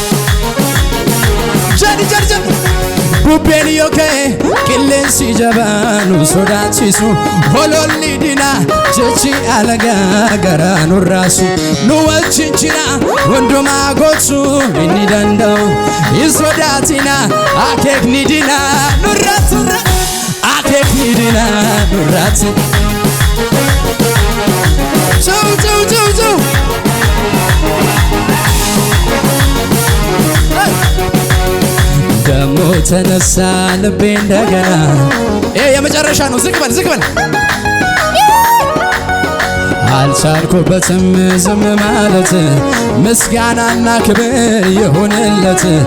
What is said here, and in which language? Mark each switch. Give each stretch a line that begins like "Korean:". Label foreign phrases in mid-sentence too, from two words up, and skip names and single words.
Oromo: jadi bubbeen yoo ka'e qilleensi jabaan nu sodaachisu hololli dina jechi alagaa garaa nurraasu nu wajjin jira hundumaa gochuu inni danda'u hin sodaatina akeeknidina nurraatsurra akeeknidina nurraatsi
Amharic: Zoo ደሞ ተነሳ ልቤ እንደገና የመጨረሻ ነው ዝቅ በል አልቻልኩበትም ዝም ማለት ምስጋናና ክብር ይሁንለት